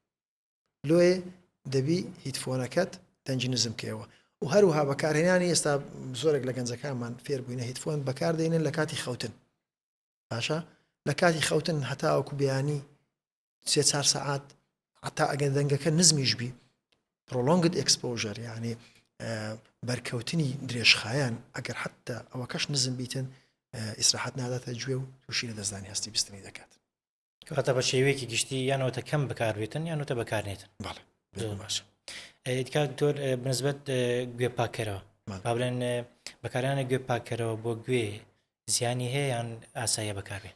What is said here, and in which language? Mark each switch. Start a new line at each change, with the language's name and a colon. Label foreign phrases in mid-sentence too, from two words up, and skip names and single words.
Central Kurdish: لۆیە دەبی هیدفۆنەکەت دەنجی نزمکەوە و هەروها بەکارهێنانی ئێستا زۆرێک لە گەنجەکانمان فێربووینە هیدفۆن بەکاردێنن لە کاتی خەوتن باشە لە کاتی خەوتن هەتا ئەوکو بەیانی 3-4 ساعات حتا ئەگەر دەنگەکە نزمیش بی
English: prolonged exposure
Central Kurdish: یعنی بەرکەوتنی درێژخایەن ئەگەر حتا ئەوە کەش نزم بیتن ئیسراحەت ناداتە گوێ و تووشی لە دەستدانی هەستی بیستنی دەکات کەواتە بە شێوەیەکی گشتی یانەوەتە کەم بەکاربێتن یانەوەتە بەکارنێتن بەڵێ باشە دیکات تۆر بنسبەت گوێ پاکەرەوە با بڵێن بەکارهێنانی گوێ پاکەرەوە بۆ گوێ زیانی هەیە یان ئاساییە بەکاربێن